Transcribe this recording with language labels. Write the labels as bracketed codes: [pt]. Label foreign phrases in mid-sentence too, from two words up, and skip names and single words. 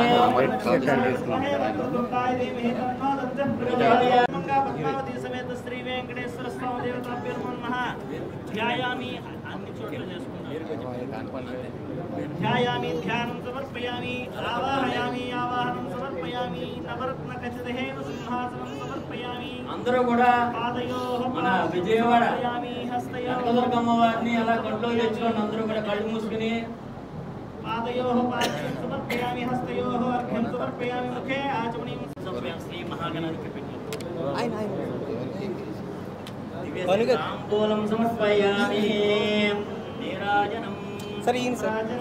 [sa] पद्मावती समेत श्री वेंकटेश्वर स्वामी देवताभ्यो नमः ध्यायामि अन्य [te] చోట్ల చేసుకున్నాను [sa] ध्यायामि ध्यानं समर्पयामि आवाहयामि आवाहनं समर्पयामि नवरत्न खचितेन सिंहासनं समर्पयामि [te] అందరూ కూడా మన విజయవాడ కనకదుర్గమ్మ వారిని అలా కళ్ళలో తెచ్చుకొని అందరూ కూడా కళ్ళు మూసుకుని [sa] पादयोः पाद्यं समर्पयामि हस्तयोः अर्घ्यं समर्पयामि मुखे आचमनीं समर्पयामि श्री महागणाधिपतये ताम्बूलं समर्पयामि नीराजनं सरीन सर